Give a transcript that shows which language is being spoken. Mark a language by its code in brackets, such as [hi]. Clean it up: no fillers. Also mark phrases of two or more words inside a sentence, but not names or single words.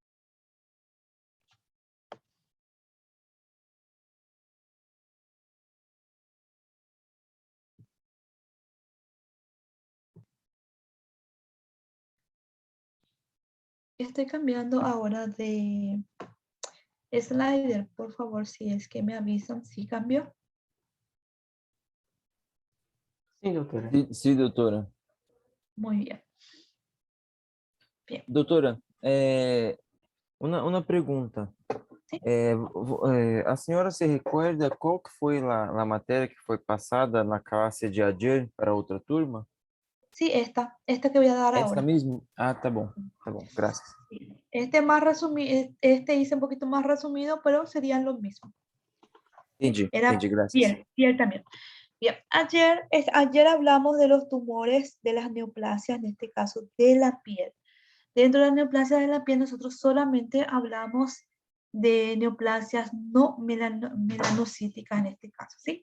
[es] Estoy cambiando ahora de slider, por favor, si es que me avisan si cambió. [pt] Sim, doutora. [es] Sí, doutora. Muy bien. Bien. [pt] Doutora, uma pergunta. [es] Sí. [pt] A senhora se recorda qual que foi a matéria que foi passada na classe de ayer para outra turma? [es] Sí, esta que voy a dar Esta ahora. [pt] mesmo? Ah, tá bom, graças. [es] Este más resumido, este hice un poquito más resumido, pero serían los mismos. [pt] Entendi, [es] Era [pt] graças. [es] piel también. Bien, ayer hablamos de los tumores, de las neoplasias, en este caso de la piel. Dentro de las neoplasias de la piel nosotros solamente hablamos de neoplasias no melanocíticas en este caso, ¿sí?